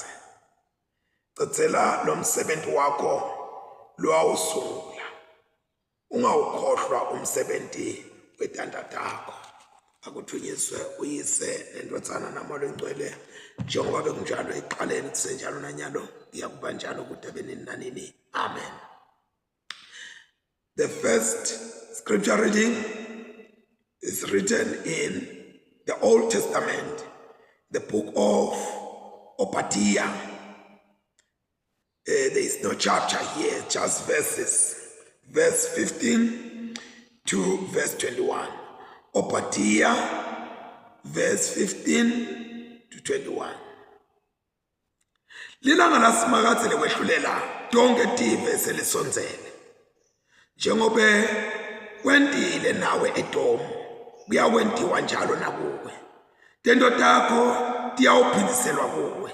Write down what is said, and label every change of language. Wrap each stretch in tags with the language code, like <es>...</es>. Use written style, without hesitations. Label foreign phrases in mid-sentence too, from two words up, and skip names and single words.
<ss>Cecela lo msebenzi wakho lowawusungula, ungawukhohlwa umsebenzi wetandla takho. Akuthunyiswe uyise nendodzana namalo engcwele njengoba bekunjalo ekuqaleni kusenjalo nanyalo kuyakuba njalo kude benini nanini. Amen.</ss> <en>The first scripture reading is written in the Old Testament, the book of Obadiah. There is no chapter here, just verses. Verse 15 to verse 21. Obadiah, verse 15 to 21.</en> <ss>Lilanga laSimakatse lekwehlulela tonke tive selisondzele. Njengobe kwentile nawe eDomu, kuyakwentiwa njalo nakuwe. Tento takho tiyawuphindiselwa kuwe.</ss>